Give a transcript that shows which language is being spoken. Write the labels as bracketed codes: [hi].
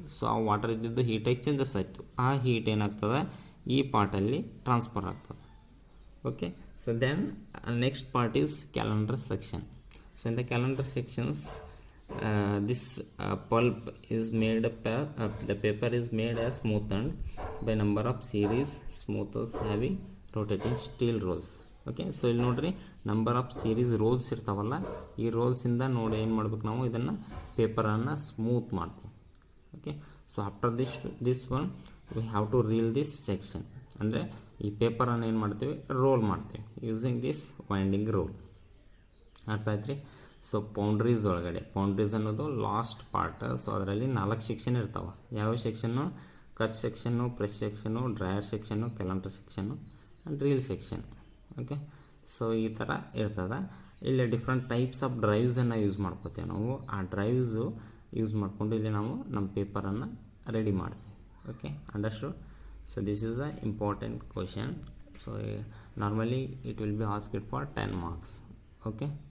[kn] So ಆ water ಇದ್ದಿದ್ದು ಹೀಟಾಗಿ changes ಆಯಿತು. ಆ ಹೀಟ್ ಏನಾಗ್ತದೆ, ಈ ಪಾರ್ಟಲ್ಲಿ ಟ್ರಾನ್ಸ್ಫರ್ ಆಗ್ತದೆ. [en] Okay, so then next part is calendar section. So in the calendar sections, this pulp is made up, the paper is made as smoothened by number of series smoothers having rotating steel rolls. [kn] Okay, so ಇಲ್ಲಿ ನೋಡ್ರಿ, [en] number of series rolls [kn] ಇರ್ತಾವಲ್ಲ, ಈ ರೋಲ್ಸಿಂದ ನೋಡಿ ಏನು ಮಾಡ್ಬೇಕು ನಾವು, ಇದನ್ನು ಪೇಪರನ್ನು smooth ಮಾಡ್ತೀವಿ. [en] Okay, so after this one we have to reel this section. [kn] ಅಂದರೆ ಈ ಪೇಪರನ್ನು ಏನು ಮಾಡ್ತೀವಿ, ರೋಲ್ ಮಾಡ್ತೀವಿ [en] Using this winding roll. [kn] ಅರ್ಥ ಆಯ್ತು ರೀ. ಸೊ ಪೌಂಡ್ರೀಸ್ ಒಳಗಡೆ, ಪೌಂಡ್ರೀಸ್ ಅನ್ನೋದು ಲಾಸ್ಟ್ ಪಾರ್ಟ್. ಸೊ ಅದರಲ್ಲಿ 4 ಸೆಕ್ಷನ್ ಇರ್ತಾವೆ. ಯಾವ section, cut section, press section, dryer section, calendar section and reel section. Okay, so ಈ ಥರ ಇರ್ತದೆ. ಇಲ್ಲಿ [en] different types of [kn] ಡ್ರೈವ್ಸನ್ನು ಯೂಸ್ ಮಾಡ್ಕೋತೀವಿ ನಾವು. ಆ ಡ್ರೈವ್ಸು ಯೂಸ್ ಮಾಡಿಕೊಂಡು ಇಲ್ಲಿ ನಾವು ನಮ್ಮ ಪೇಪರನ್ನು ರೆಡಿ ಮಾಡ್ತೀವಿ. [en] Okay, understood. So this is the important question. So normally it will be asked for 10 marks. Okay.